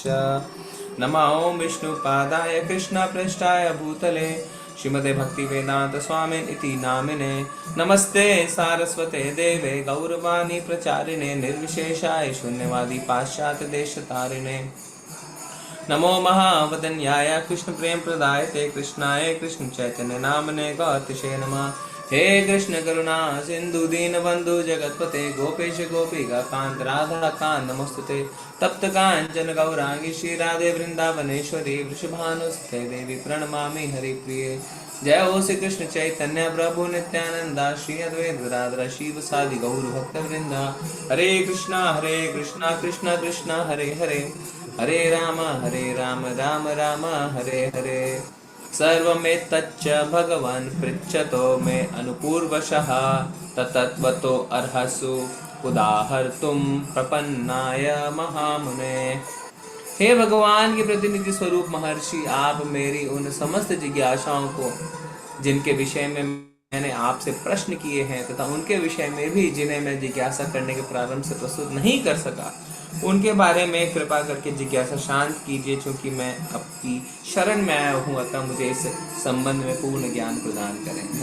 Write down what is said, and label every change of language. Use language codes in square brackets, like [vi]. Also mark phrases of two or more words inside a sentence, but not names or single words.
[sa] नमो ॐ विष्णुपादाय कृष्णपृष्ठाय भूतले श्रीमते भक्तिवेदांत स्वामिन् इति नामिने। नमस्ते सारस्वते देवे गौरवाणी प्रचारिणे निर्विशेषाय शून्यवादी पाश्चात्य देशतारिणे। नमो महावदन्याय कृष्ण प्रेम प्रदायते कृष्णाय कृष्ण चैतन्य नामने गौतिषे नमः। हे कृष्ण करुणा सिंधु दीन बंधु जगतपते गोपेश गोपिका कांत राधा कांत नमोस्तुते। तप्त कांचन गौरांगी श्री राधे वृंदावनेश्वरी वृषभानुस्ते देवी प्रणमामि हरिप्रिये। जय हो श्री कृष्ण चैतन्य प्रभु नित्यानंदा श्री अद्वैत गदाधर शिव सादि गौर भक्त वृंदा। हरे कृष्णा कृष्ण कृष्ण हरे हरे, हरे राम राम राम हरे हरे। सर्वमेतच्च भगवान् पृच्छतो मे अनुपूर्वशः तत्त्वतो अर्हसु उदाहर्तुं प्रपन्नाय महामुने। [hi] हे भगवान के प्रतिनिधि स्वरूप महर्षि, आप मेरी उन समस्त जिज्ञासाओं को जिनके विषय में मैंने आपसे प्रश्न किए हैं तथा उनके विषय में भी जिन्हें मैं जिज्ञासा करने के प्रारंभ से प्रस्तुत नहीं कर सका, उनके बारे में कृपा करके जिज्ञासा शांत कीजिए, क्योंकि मैं आपकी शरण में आया हूँ, अतः मुझे इस संबंध में पूर्ण ज्ञान प्रदान करें।